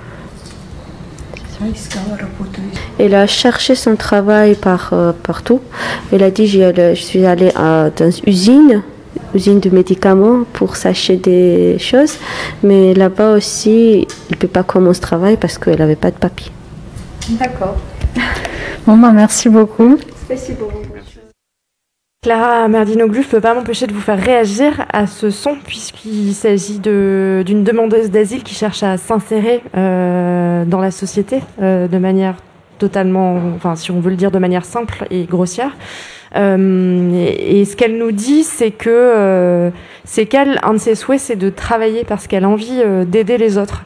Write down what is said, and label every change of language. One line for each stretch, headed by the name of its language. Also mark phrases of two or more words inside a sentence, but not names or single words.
French: Elle a cherché son travail partout. Elle a dit je suis allée dans une usine de médicaments pour s'acheter des choses, mais là-bas aussi, elle ne peut pas commencer ce travail parce qu'elle n'avait pas de papier. D'accord. Bon, merci beaucoup.
Russian: Спасибо вам большое.
French: Clara Merdinoglou, je ne peux pas m'empêcher de vous faire réagir à ce son, puisqu'il s'agit d'une demandeuse d'asile qui cherche à s'insérer dans la société de manière totalement, enfin si on veut le dire de manière simple et grossière. Et ce qu'elle nous dit, c'est qu'elle, un de ses souhaits, c'est de travailler parce qu'elle a envie d'aider les autres.